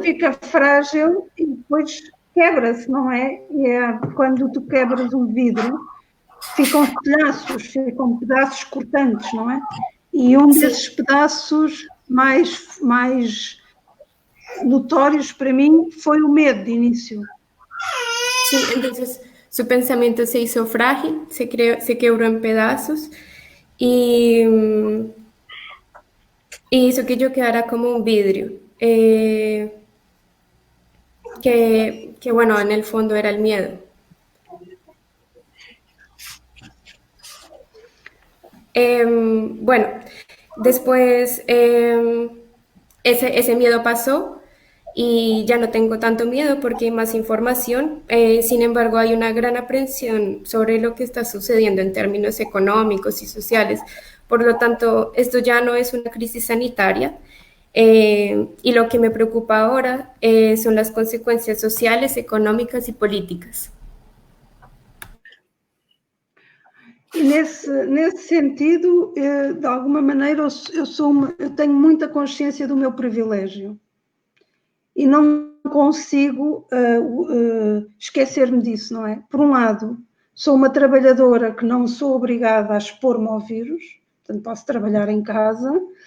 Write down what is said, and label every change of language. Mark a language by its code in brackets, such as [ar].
[pt] Fica frágil e depois quebra-se, não é? E quando tu quebras um vidro, ficam pedaços cortantes, não é? E desses pedaços mais notórios para mim foi o medo de início. [es] Sí, entonces su pensamiento se hizo frágil, se quebró en pedazos y hizo que yo quedara como un vidrio, que bueno, en el fondo era el miedo. Bueno, después ese miedo pasó y ya no tengo tanto miedo porque hay más información. Sin embargo, hay una gran aprensión sobre lo que está sucediendo en términos económicos y sociales. Por lo tanto, esto ya no es una crisis sanitaria. Y lo que me preocupa ahora son las consecuencias sociales, económicas y políticas. [pt] E nesse sentido, de alguma maneira, eu tenho muita consciência do meu privilégio e não consigo esquecer-me disso, não é? Por um lado, sou uma trabalhadora que não sou obrigada a expor-me ao vírus, portanto posso trabalhar em casa.